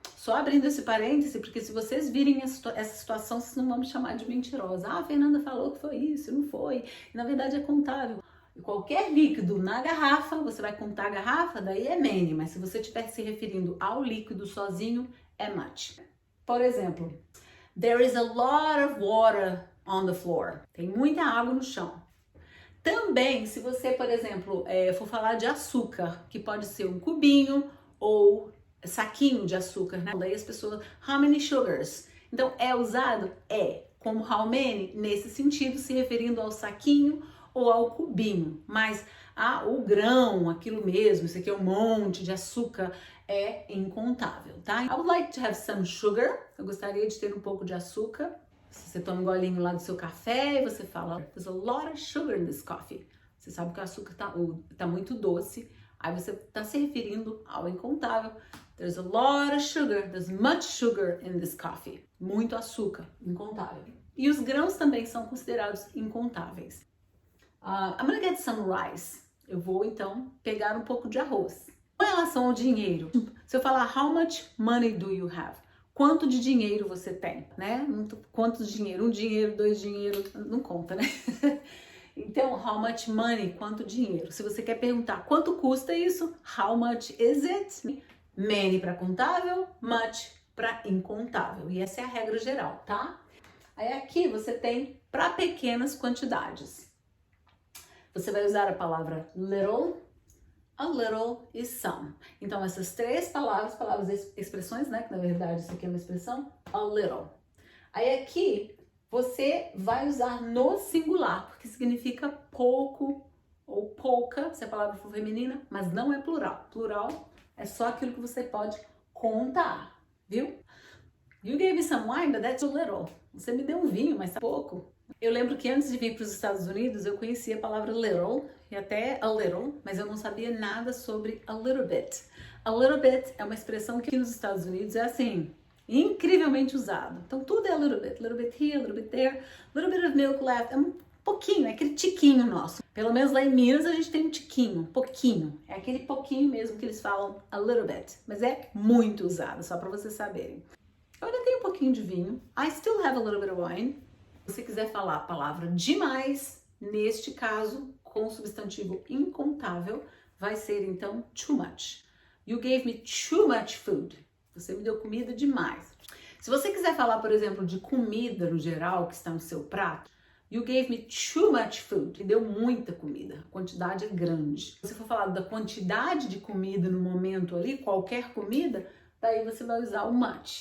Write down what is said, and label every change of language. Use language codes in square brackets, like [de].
[pt] Só abrindo esse parêntese, porque se vocês virem essa situação, vocês não vão me chamar de mentirosa. Ah, a Fernanda falou que foi isso, não foi. E, na verdade é contável. E qualquer líquido na garrafa, você vai contar a garrafa, daí é many. Mas se você estiver se referindo ao líquido sozinho, é much. Por exemplo, [en] there is a lot of water on the floor. [pt] Tem muita água no chão. Também, se você, por exemplo, for falar de açúcar, que pode ser um cubinho ou saquinho de açúcar, né? Daí as pessoas, [en] how many sugars? [pt] Então, é usado? É. Como [en] how many? [pt] Nesse sentido, se referindo ao saquinho ou ao cubinho. Mas o grão, aquilo mesmo, isso aqui é um monte de açúcar, é incontável, tá? [en] I would like to have some sugar. [pt] Eu gostaria de ter um pouco de açúcar. Se você toma um golinho lá do seu café e você fala, [en] there's a lot of sugar in this coffee. [pt] Você sabe que o açúcar tá muito doce. Aí você está se referindo ao incontável. [en] There's a lot of sugar. There's much sugar in this coffee. [pt] Muito açúcar, incontável. E os grãos também são considerados incontáveis. [en] I'm gonna get some rice. [pt] Eu vou, então, pegar um pouco de arroz. Com relação ao dinheiro, se eu falar [en] how much money do you have? [pt] Quanto de dinheiro você tem, né? Quanto dinheiro? 1 dinheiro, 2 dinheiro, não conta, né? Então, [en] how much money? [pt] Quanto dinheiro? Se você quer perguntar quanto custa isso, [en] how much is it? [pt] Many para contável, much para incontável. E essa é a regra geral, tá? Aí aqui você tem para pequenas quantidades. Você vai usar a palavra little, a little e some. Então, essas 3 palavras, expressões, né? Que na verdade isso aqui é uma expressão, a little. Aí aqui você vai usar no singular, porque significa pouco ou pouca, se a palavra for feminina, mas não é plural. Plural é só aquilo que você pode contar, viu? [en] You gave me some wine, but that's a little. [pt] Você me deu um vinho, mas tá pouco. Eu lembro que antes de vir para os Estados Unidos, eu conhecia a palavra little e até a little, mas eu não sabia nada sobre a little bit. A little bit é uma expressão que aqui nos Estados Unidos é assim, incrivelmente usado. Então tudo é [en] a little bit here, a little bit there, a little bit of milk left. [pt] É um pouquinho, é aquele tiquinho nosso. Pelo menos lá em Minas a gente tem um tiquinho, um pouquinho. É aquele pouquinho mesmo que eles falam a little bit, mas é muito usado, só para vocês saberem. Eu ainda tenho um pouquinho de vinho. [en] I still have a little bit of wine. [pt] Se você quiser falar a palavra demais, neste caso, com o substantivo incontável, vai ser então too much. [en] You gave me too much food. [pt] Você me deu comida demais. Se você quiser falar, por exemplo, de comida no geral que está no seu prato, [en] you gave me too much food. [pt] Me deu muita comida. A quantidade é grande. Se você for falar da quantidade de comida no momento ali, qualquer comida, daí você vai usar o much.